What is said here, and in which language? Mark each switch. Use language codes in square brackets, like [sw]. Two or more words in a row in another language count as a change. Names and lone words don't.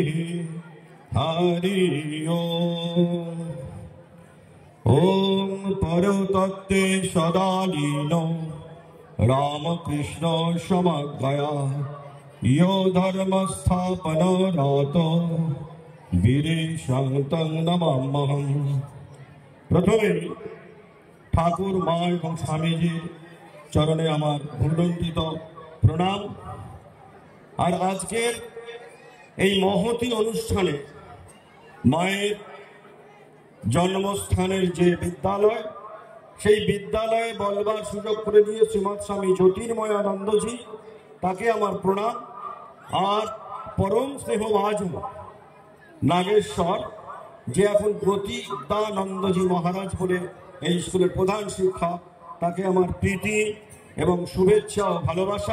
[sa] हरि ओम परतत्ते सदालीनो रामकृष्ण समग्रया यो धर्म स्थापनरतो वीरेशं नमाम्यहम्। [bn] প্রথমে ঠাকুর মা এবং স্বামীজী চরণে আমার ভূলুণ্ঠিত প্রণাম। আর আজকের এই মহতি অনুষ্ঠানে মায়ের জন্মস্থানের যে বিদ্যালয় সেই বিদ্যালয়ে বলবার সুযোগ করে দিয়ে শ্রীমৎ স্বামী জ্যোতির্ময়ানন্দজি তাকে আমার প্রণাম। আর পরম স্নেহভাজন নাগেশ্বর যে এখন প্রতিদানন্দজি মহারাজ বলে এই স্কুলের প্রধান শিক্ষক তাকে আমার প্রীতি এবং শুভেচ্ছা ও ভালোবাসা।